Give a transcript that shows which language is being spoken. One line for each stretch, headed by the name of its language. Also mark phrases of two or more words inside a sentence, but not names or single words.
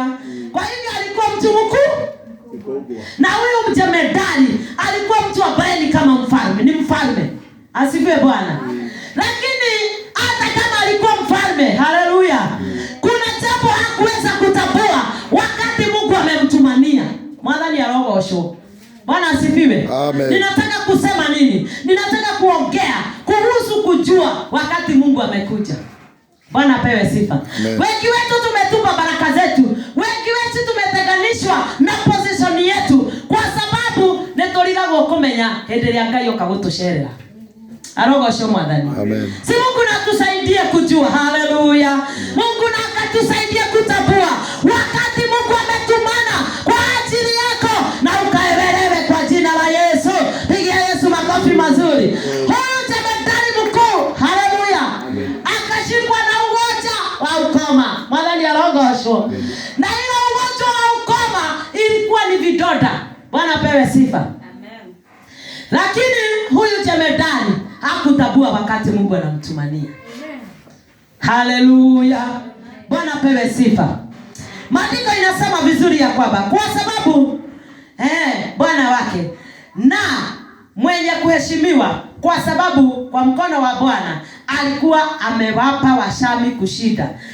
Swahili: Kwa hivyo alikuwa mtu mkubwa. Na huyu jemedari alikuwa mtu ambaye ni kama mfalme, ni mfalme. Asifiwe Bwana. Lakini hata kama alikuwa mfalme, haleluya, kuna jambo hakuweza kutambua wakati Mungu amemtumania.
Kikuyu: Mwathani arogocwo.
Swahili: Bwana asifiwe. Amen. Ninataka kusema nini? Ninataka kuongea kuhusu kujua wakati Mungu amekuja. Bwana apewe sifa. Wengi wetu tumetupa baraka zetu. Wengi wetu tumetenganishwa na position yetu kwa sababu
Kikuyu: netorigagwo kumenya hĩndĩ ĩrĩa Ngai oka gũtũcerera. Arogocwo Mwathani.
Swahili: Amen. Si Mungu natusaidie kujua. Haleluya. Mungu akatusaidia kutambua wakati Mungu ametumana kwa ajili yako, na ukaelewe kwa jina la Yesu. Pigia Yesu makofi mazuri. Huyu jemedari mkuu, haleluya, akashikwa na ugonjwa wa ukoma.
Kikuyu: Mwathani arogocwo.
Swahili: Na ile ugonjwa wa ukoma ilikuwa ni vidonda. Bwana pewe sifa. Amen. Lakini huyu jemedari hakutabua wakati Mungu anamtumania. Amen. Haleluya. Bwana pewe sifa. Maandiko inasema vizuri ya kwamba kwa sababu Bwana wake na mwenye kuheshimiwa, kwa sababu kwa mkono wa Bwana alikuwa amewapa Washami kushinda.